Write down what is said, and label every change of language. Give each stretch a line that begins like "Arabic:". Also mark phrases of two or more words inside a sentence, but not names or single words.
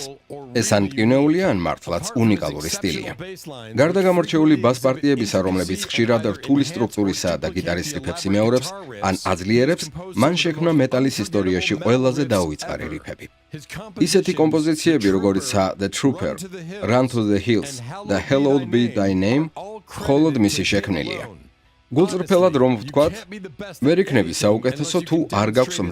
Georgian: ეს ან მტკივნეულია, ან მართლაც უნიკალური სტილია. გარდა გამორჩეული ბას პარტიებისა, რომლებიც ხშირად რთული სტრუქტურისაა და გიტარის რიფებს იმეორებს, ან აძლიერებს, მან შექმნა მეტალის ისტორიაში ყველაზე დაუვიწყარი რიფები. ისეთი კომპოზიციები, როგორიცაა The Trooper, Run to the Hills და Hallowed Be Thy Name, მხოლოდ მისი შექმნილია. გულწრფელად რომ ვთქვათ, ვერ იქნები საუკეთესო თუ არ გაქვს